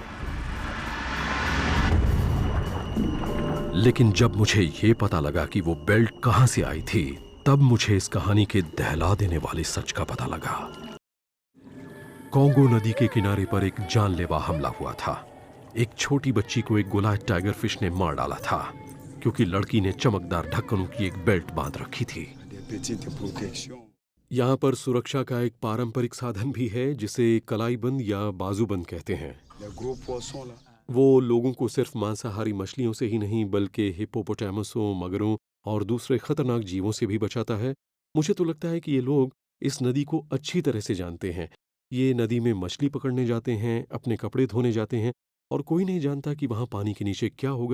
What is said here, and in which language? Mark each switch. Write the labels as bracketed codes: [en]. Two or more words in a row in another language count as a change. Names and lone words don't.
[hi] लेकिन जब मुझे ये पता लगा कि वो बेल्ट कहां से आई थी, तब मुझे इस कहानी के दहला देने वाले सच का पता लगा। कॉन्गो नदी के किनारे पर एक जानलेवा हमला हुआ था। एक छोटी बच्ची को एक गोलायत टाइगर फिश ने मार डाला था क्योंकि लड़की ने चमकदार ढक्कनों की एक बेल्ट बांध रखी थी। [fr] Des petites protections. [hi] यहाँ पर सुरक्षा का एक पारंपरिक साधन भी है जिसे कलाईबंद या बाजूबंद कहते हैं। [fr] Les gros poissons là. [hi] वो लोगों को सिर्फ मांसाहारी मछलियों से ही नहीं बल्कि हिप्पोपोटामसों, मगरों और दूसरे खतरनाक जीवों से भी बचाता है। मुझे तो लगता है कि ये लोग इस नदी को अच्छी तरह से जानते हैं। ये नदी में मछली पकड़ने जाते हैं, अपने कपड़े धोने जाते हैं और कोई नहीं जानता कि वहां पानी के नीचे क्या होगा।